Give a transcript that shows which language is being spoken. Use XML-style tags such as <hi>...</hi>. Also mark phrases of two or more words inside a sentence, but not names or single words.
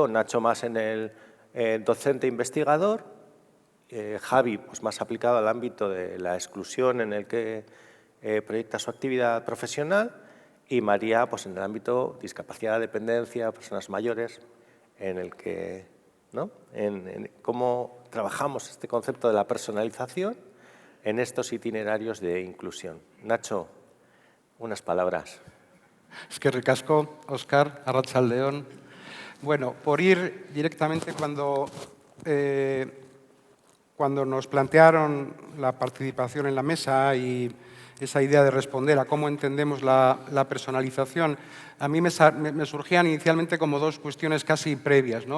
<es>Nacho más en el docente investigador, Javi pues más aplicado al ámbito de la exclusión en el que proyecta su actividad profesional, y María pues en el ámbito discapacidad, dependencia, personas mayores, en el que, ¿no? en cómo trabajamos este concepto de la personalización en estos itinerarios de inclusión. Nacho, unas palabras.</es> <eu>Eskerrik asko, Óscar, arratsaldeon.</eu> <es>Bueno, por ir directamente cuando nos plantearon la participación en la mesa y esa idea de responder a cómo entendemos la personalización, a mí me surgían inicialmente como dos cuestiones casi previas, ¿no?</es>